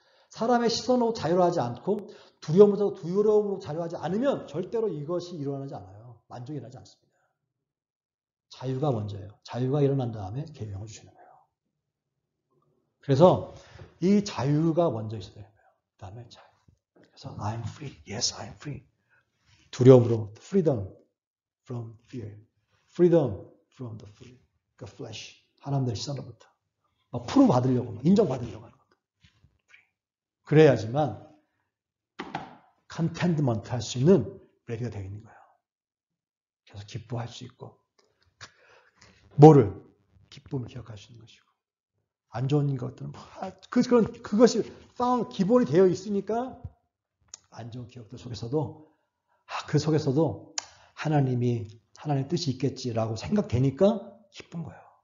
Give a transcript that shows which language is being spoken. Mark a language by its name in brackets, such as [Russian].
[Korean] 사람의 시선으로 자유하지 않고 두려움으로 자유하지 않으면 절대로 이것이 일어나지 않아요. 만족이 일어나지 않습니다. 자유가 먼저예요. 자유가 일어난 다음에 계명을 주시는 거예요. 그래서 이 자유가 먼저 있어야 되는 거예요. 그 다음에 자유. 그래서 [English] I'm free. Yes, I'm free. [Korean] 두려움으로 [English] freedom from fear. freedom from the flesh. [Korean] 사람들의 시선으로부터. 프로 받으려고, 인정받으려고 하는 것도. 그래야지만 contentment 할 수 있는 레디가 되어 있는 거예요. 그래서 기뻐할 수 있고 기쁨을 기억할 수 있는 것이고 안 좋은 것들은 그것이 기본이 되어 있으니까 안 좋은 기억들 속에서도 그 속에서도 하나님의 뜻이 있겠지라고 생각되니까 기쁜 거예요.